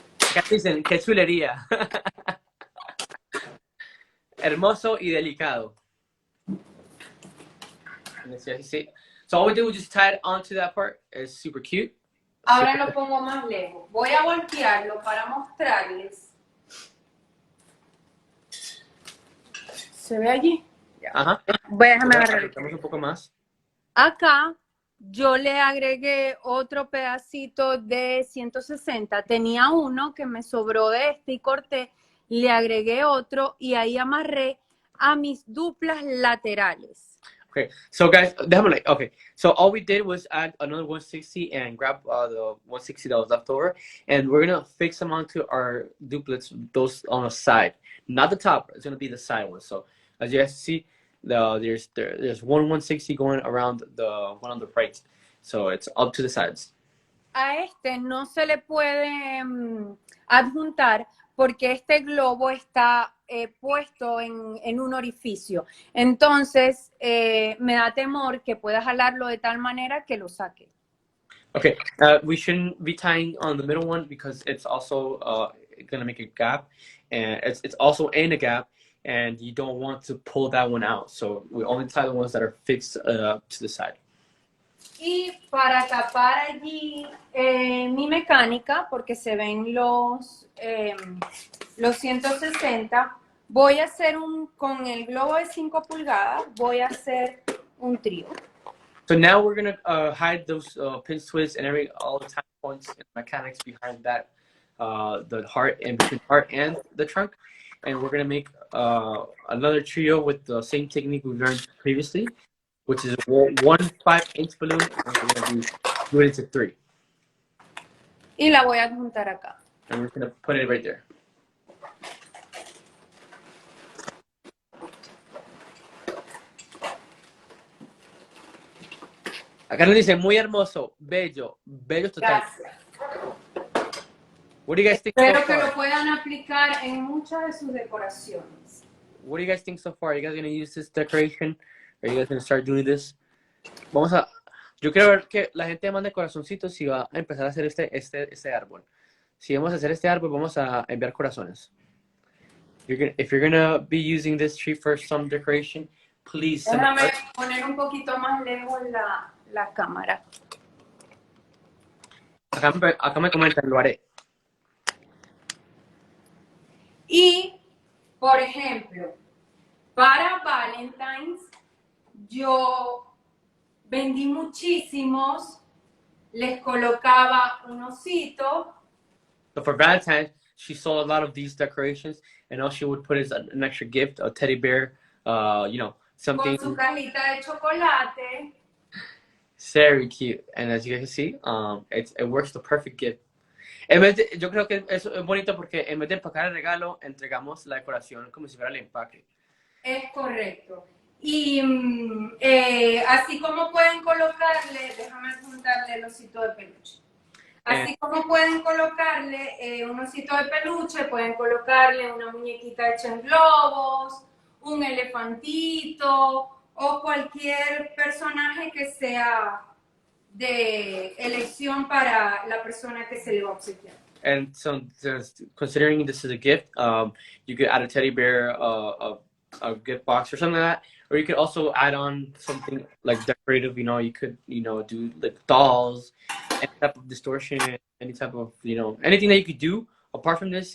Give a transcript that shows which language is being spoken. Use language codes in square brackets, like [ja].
[es] Acá dicen, qué chulería. hermoso y delicado. [en] Let's see. So all we do is just tie it onto that part. It's super cute. [es] Ahora lo pongo más lejos. Voy a voltearlo para mostrarles. ¿Se ve allí? Ajá. Déjame agarrar. Un poco más. Acá yo le agregué otro pedacito de 160. Tenía uno que me sobró de este y corté. Le agregué otro y ahí amarré a mis duplas laterales. [en] Okay, so guys, okay, so all we did was add another 160 and grab the 160 that was left over, and we're gonna fix them onto our duplets, those on the side, not the top. It's gonna be the side one. So as you guys see, there's one 160 going around the one on the right, so it's up to the sides. [es] A este no se le puede adjuntar porque este globo está puesto en un orificio. Entonces, me da temor que pueda jalarlo de tal manera que lo saque. [en] Okay, we shouldn't be tying on the middle one because it's also going to make a gap, and it's also in a gap, and you don't want to pull that one out. So we only tie the ones that are fixed to the side. [es] Y para tapar allí mi mecánica, porque se ven los 160, voy a hacer con el globo de 5 pulgadas, voy a hacer un trío. [en] So now we're going to hide those pin twists and all the time points and mechanics behind that, the heart, and between heart and the trunk. And we're going to make another trio with the same technique we've learned previously, which is one 5-inch balloon, and we're going to do it into 3. [es] Y la voy a adjuntar acá. [en] And we're going to put it right there. [es] Acá nos dice, muy hermoso, bello, bello total. Gracias. [en] What do you guys think [es] Espero [en] so [es] que [en] far? [es] lo puedan aplicar en muchas de sus decoraciones. [en] What do you guys think so far? Are you guys going to use this decoration? Are you guys going to start doing this? [es] Yo quiero ver que la gente mande corazoncitos y va a empezar a hacer este árbol. Si vamos a hacer este árbol, vamos a enviar corazones. [en] If you're going to be using this tree for some decoration, please send [es] Déjame poner un poquito más lejos la cámara. Acá me comentan, lo haré. Y, por ejemplo, para Valentine's, yo vendí muchísimos, les colocaba un osito. [en] So for Valentine's, she sold a lot of these decorations, and all she would put is an extra gift, a teddy bear, something. [es] Con su cajita de chocolate. [en] Very cute. And as you guys see, it works the perfect gift. [es] Yo creo que es bonito porque en vez de empacar el regalo, entregamos la decoración como si fuera el empaque. Es correcto. Y así como pueden colocarle, déjame juntarle el osito de peluche. Así como pueden colocarle un osito de peluche, pueden colocarle una muñequita hecha en globos, un elefantito o cualquier personaje que sea de elección para la persona que se le va a obsequiar. [en] And so, considering this is a gift, you could add a teddy bear, a gift box or something like that, or you could also add on something like decorative. You could do like dolls, any type of distortion, any type of anything that you could do apart from this.